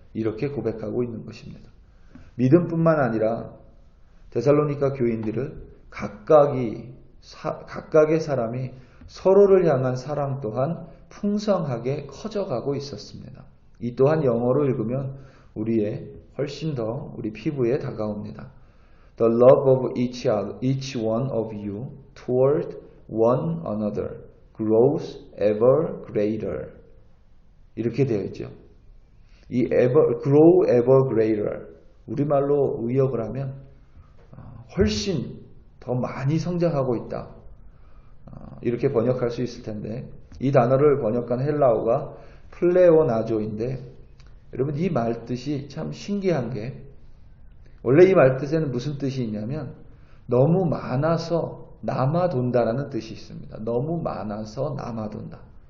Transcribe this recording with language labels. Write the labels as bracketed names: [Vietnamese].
[Korean] 이렇게 고백하고 있는 것입니다. 믿음뿐만 아니라 데살로니가 교인들을 각각의 사람이 서로를 향한 사랑 또한 풍성하게 커져가고 있었습니다. 이 또한 영어로 읽으면 훨씬 더 우리 피부에 다가옵니다. [English] The love of each one of you toward one another grows ever greater. [Korean] 이렇게 되어 있죠. 이 [English] grow ever greater. [Korean] 우리말로 의역을 하면 훨씬 더 많이 성장하고 있다. 이렇게 번역할 수 있을 텐데 이 단어를 번역한 헬라어가 플레오나조인데 여러분 이 말뜻이 참 신기한 게 원래 이 말뜻에는 무슨 뜻이 있냐면 너무 많아서 남아돈다라는 뜻이 있습니다. 너무 많아서 남아돈다.